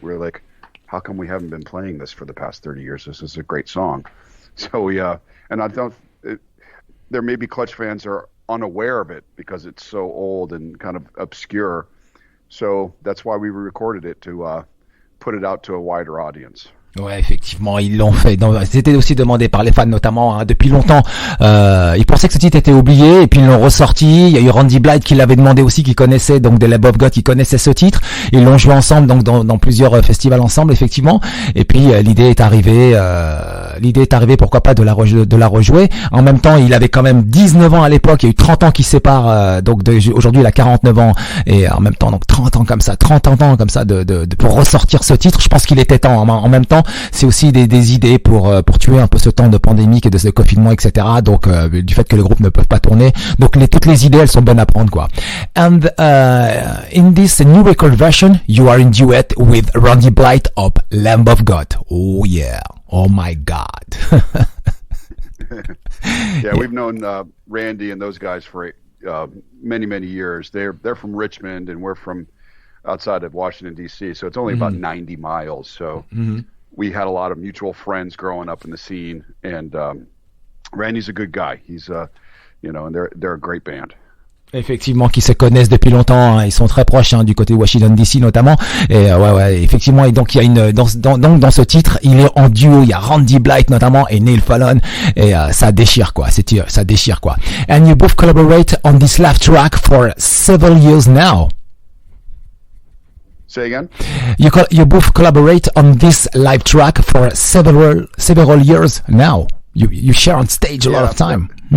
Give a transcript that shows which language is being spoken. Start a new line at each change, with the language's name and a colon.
English: We were like, how come we haven't been playing this for the past 30 years? This is a great song. So we, and I don't, there may be Clutch fans are unaware of it because it's so old and kind of obscure. So that's why we recorded it to put it out to a wider audience.
French: Ouais, effectivement, ils l'ont fait. C'était aussi demandé par les fans, notamment depuis longtemps. Ils pensaient que ce titre était oublié, et puis ils l'ont ressorti. Il y a eu Randy Blythe qui l'avait demandé aussi, qui connaissait donc des Lamb of God, qui connaissait ce titre. Ils l'ont joué ensemble, donc dans plusieurs festivals ensemble, effectivement. Et puis l'idée est arrivée. Pourquoi pas de la rejouer. En même temps, il avait quand même 19 ans à l'époque. Il y a eu 30 ans qui séparent. Aujourd'hui, il a 49 ans, et en même temps, donc 30 ans comme ça pour ressortir ce titre. Je pense qu'il était temps. En même temps, c'est aussi des idées pour tuer un peu ce temps de pandémique et de ce confinement, etc. Donc du fait que les groupes ne peuvent pas tourner, donc toutes les idées, elles sont bonnes à prendre, quoi.
English: And in this new record version, you are in duet with Randy Blythe of Lamb of God. Oh yeah, oh my God. Yeah, we've known Randy and those guys for many years. They're from Richmond, and we're from outside of Washington D.C. So it's only about 90 miles. So. We had a lot of mutual friends growing up in the scene, and Randy's a good guy. He's, and they're a great band.
French: Effectivement, qui se connaissent depuis longtemps, hein. Ils sont très proches, hein, du côté de Washington DC notamment. Et ouais, effectivement. Et donc il y a dans ce titre, il est en duo. Il y a Randy Blythe notamment et Neil Fallon, et ça déchire, quoi. Ça déchire, quoi.
English: And you both collaborate on this live track for several years now. Say again? You both collaborate on this live track for several years now. You share on stage a lot of time.